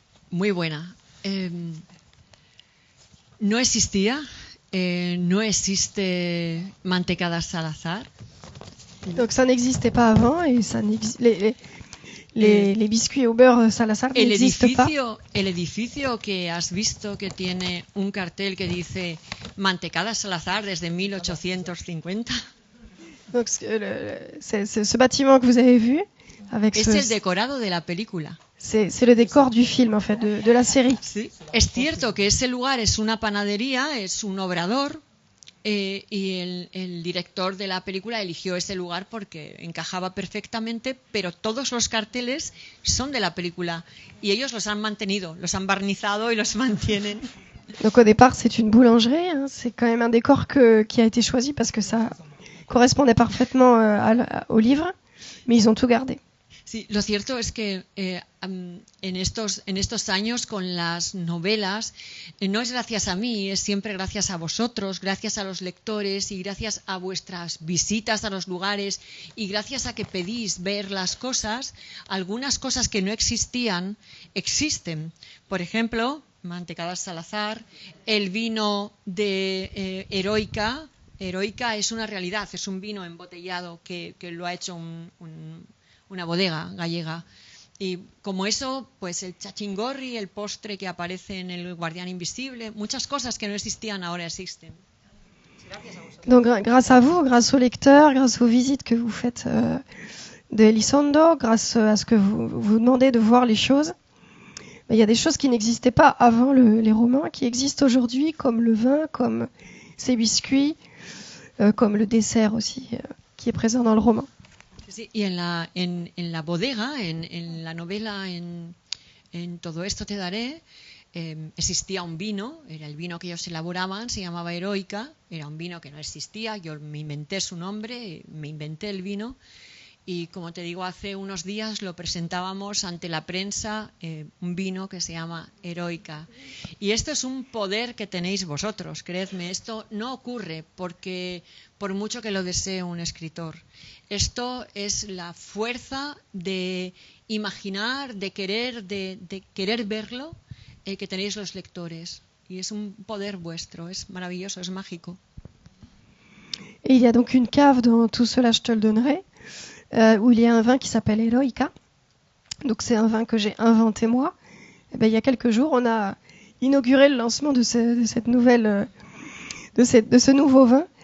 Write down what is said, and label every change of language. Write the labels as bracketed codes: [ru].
[es] Muy buena. No existía, no existe Mantecada Salazar. [fr] Donc ça n'existait pas avant et ça les biscuits au beurre Salazar n'existent pas. [es] El edificio que has visto que tiene un cartel que dice Mantecada Salazar desde 1850. [fr] Donc ce bâtiment que vous avez vu avec [es] es el decorado de la película. [fr] C'est le décor du film en fait de la série. [es] Sí. Es cierto que ese lugar es una panadería, es un obrador. Y el director de la película eligió ese lugar porque encajaba perfectamente, pero todos los carteles son de la película y ellos los han mantenido, los han barnizado y los mantienen. [fr] Donc au départ c'est une boulangerie, hein, c'est quand même un décor qui a été choisi parce que ça correspondait parfaitement au livre, mais ils ont tout gardé. [es] Sí, lo cierto es que en estos años con las novelas no es gracias a mí, es siempre gracias a vosotros, gracias a los lectores y gracias a vuestras visitas a los lugares y gracias a que pedís ver las cosas, algunas cosas que no existían existen. Por ejemplo, Mantecada Salazar, el vino de Heroica. Heroica es una realidad, es un vino embotellado que lo ha hecho una bodega gallega. Y como eso, pues el chachingorri, el postre que aparece en El Guardián Invisible, muchas cosas que no existían ahora existen. Donc grâce à vous, grâce aux lecteurs, grâce aux visites que vous faites de Elizondo, grâce à ce que vous demandez de voir les choses, il y a des choses qui n'existaient pas avant les romans, qui existent aujourd'hui, comme le vin, comme ces biscuits, comme le dessert aussi, qui est présent dans le roman. Sí, y en la bodega, en la novela, en Todo esto te daré, existía un vino, era el vino que ellos elaboraban, se llamaba Heroica, era un vino que no existía, yo me inventé su nombre, me inventé el vino, y como te digo, hace unos días lo presentábamos ante la prensa, un vino que se llama Heroica. Y esto es un poder que tenéis vosotros, creedme, esto no ocurre porque por mucho que lo desee un escritor. Esto es la fuerza de imaginar, de querer verlo, que tenéis los lectores. Y es un poder vuestro, es maravilloso, es mágico. [fr] Et il y a donc une cave dans Tout cela je te le donnerai, où il y a un vin qui s'appelle Heroica. Donc c'est un vin que j'ai inventé moi. Et ben, il y a quelques jours, on a inauguré le lancement de cette nouvelle, de ce nouveau vin.